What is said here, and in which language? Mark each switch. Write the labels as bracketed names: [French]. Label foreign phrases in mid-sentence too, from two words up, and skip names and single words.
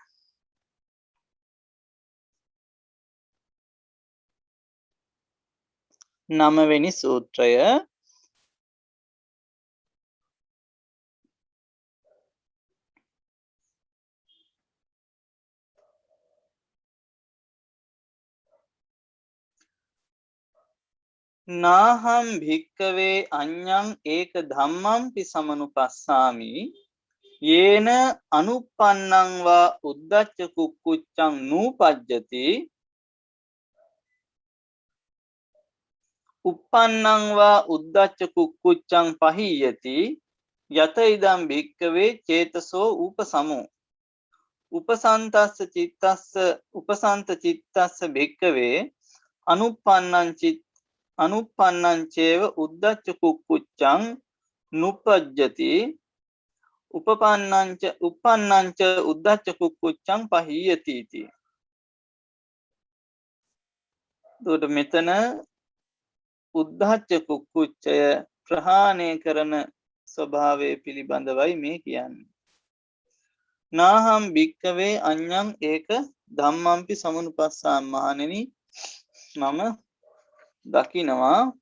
[Sinhala] නවවෙනි සූත්‍රය නාහම් [Pali] භික්කවේ අඤ්ඤං ඒක ධම්මම්පි සමනුපස්සාමි යේන අනුප්පන්නං වා උද්දච්ච කුක්කුච්චං නූපජ්ජති uppannං වා උද්දච්ච කුක්කුච්චං පහීයති යත ඉදම් භික්කවේ චේතසෝ උපසමෝ උපසන්තස්ස චිත්තස්ස භික්කවේ අනුප්පන්නං චේව උද්දච්ච කුක්කුච්චං නුපජ්ජති uppannං ච උද්දච්ච කුක්කුච්චං පහීයති इति. [Sinhala] එතකොට මෙතන උද්දච්ච කුක්කුච්චය ප්‍රහාණය කරන ස්වභාවය පිළිබඳවයි මේ කියන්නේ. [Pali] නාහම් භික්කවේ අඤ්ඤං ඒක ධම්මම්පි සමනුපස්සාමි [Sinhala] මහණෙනි මම දකිනවා